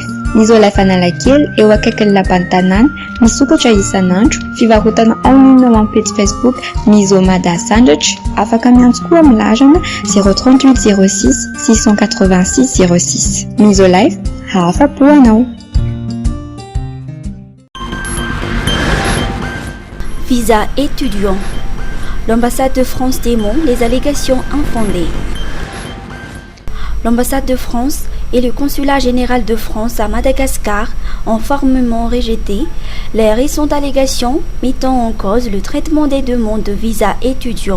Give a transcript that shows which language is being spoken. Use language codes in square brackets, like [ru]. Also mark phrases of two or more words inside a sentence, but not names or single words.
[mg] Misolife Analakely eo akaikin'ny lapan'ny tanàna, misokatra isan'andro, fivarotana [fr] en ligne [mg] ao amin'ny page Facebook Misomada Sandratra. Afaka miantso koa amin'ny larana 038 06 686 06. Misolife, afa-po anao. [fr] Visa étudiant. L'ambassade de France dément les allégations infondées. L'ambassade de France et le consulat général de France à Madagascar ont formellement rejeté les récentes allégations mettant en cause le traitement des demandes de visa étudiants.